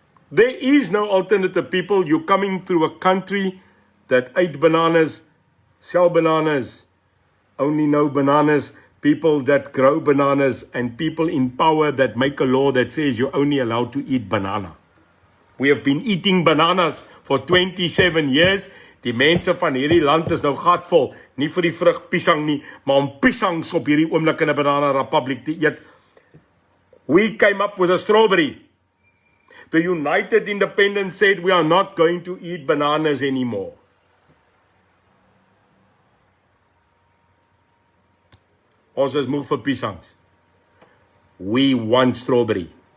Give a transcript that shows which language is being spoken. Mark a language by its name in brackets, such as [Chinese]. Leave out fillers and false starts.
[English] There is no alternative, people. You're coming through a country that ate bananas, sell bananas, only know bananas, people that grow bananas, and people in power that make a law that says you're only allowed to eat banana. We have been eating bananas for 27 years. [Afrikaans] Die mense van hierdie land is nou gatvol, nie vir die vrug piesang nie, maar om piesangs op hierdie oomblik in 'n banana republiek te eet. [English] We came up with a strawberry. The United Independents said we are not going to eat bananas anymore. [Afrikaans] Ons is moeg vir piesangs. [English] We want strawberry.